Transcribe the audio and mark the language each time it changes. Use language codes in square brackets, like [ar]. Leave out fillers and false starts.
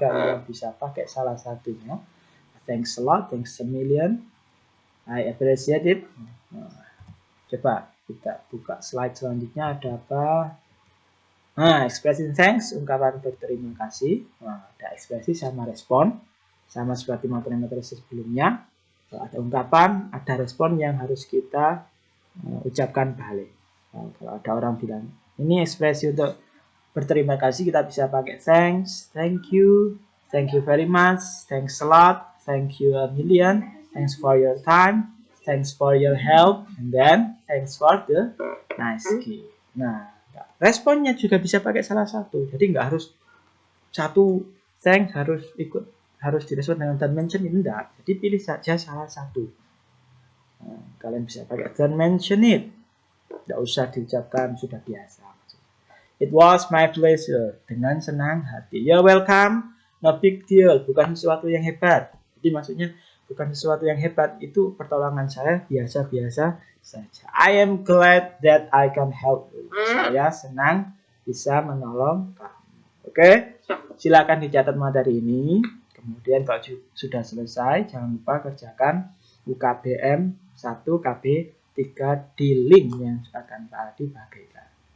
[id] Kalian bisa pakai salah satunya. [en] Thanks a lot, thanks a million. I appreciate it. [id] Nah, coba kita buka slide selanjutnya, ada apa? Nah, expressing thanks, ungkapan berterima kasih. Nah, ada ekspresi sama respon, sama seperti materi-materi sebelumnya. Kalau ada ungkapan, ada respon yang harus kita ucapkan balik. Nah, kalau ada orang bilang, ini ekspresi untuk berterima kasih, kita bisa pakai [en] thanks, thank you very much, thanks a lot, thank you a million, thanks for your time, thanks for your help, and then thanks for the nice gift. [id] Nah, responnya juga bisa pakai salah satu. Jadi nggak harus satu thanks harus direspon dengan don't mention, enggak. Jadi pilih saja salah satu. Nah, kalian bisa pakai [en] don't mention it. [id] Nggak usah diucapkan, sudah biasa. [en] It was my pleasure. [id] Dengan senang hati. [en] You're welcome. No big deal. [id] Bukan sesuatu yang hebat. Jadi maksudnya bukan sesuatu yang hebat. Itu pertolongan saya biasa-biasa saja. [en] I am glad that I can help you. [id] Saya senang bisa menolong kamu. Oke? Silakan dicatat materi ini. Kemudian kalau sudah selesai, jangan lupa kerjakan UKBM 1 KB 3 di link yang akan Pak Adi bagikan.